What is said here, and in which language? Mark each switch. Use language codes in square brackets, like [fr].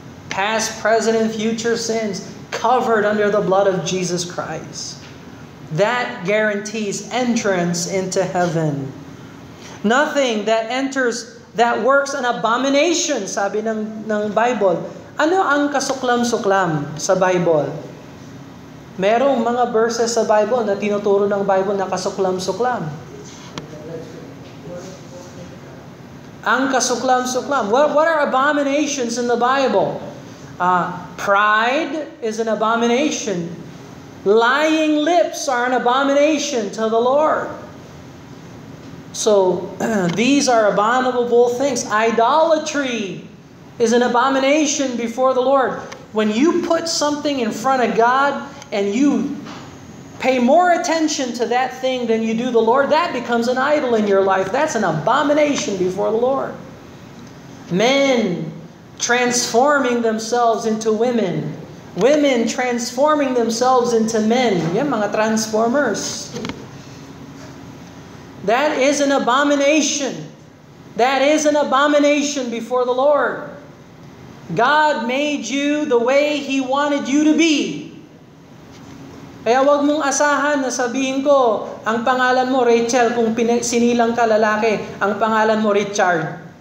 [en] Past, present, and future sins covered under the blood of Jesus Christ. That guarantees entrance into heaven. Nothing that enters, that works an abomination, [tl] sabi ng Bible. Ano ang kasuklam-suklam sa Bible? Merong mga verses sa Bible na tinuturo ng Bible na kasuklam-suklam. Ang kasuklam-suklam. [en] What are abominations in the Bible? Pride is an abomination. Lying lips are an abomination to the Lord. So, these are abominable things. Idolatry is an abomination before the Lord. When you put something in front of God and you pay more attention to that thing than you do the Lord, that becomes an idol in your life. That's an abomination before the Lord. Men transforming themselves into women. Women transforming themselves into men. [tl] Yan, mga [en] transformers. That is an abomination. That is an abomination before the Lord. God made you the way He wanted you to be. [tl] Kaya wag mong asahan na sabihin ko, ang pangalan mo Rachel, kung sinilang ka lalaki, ang pangalan mo Richard.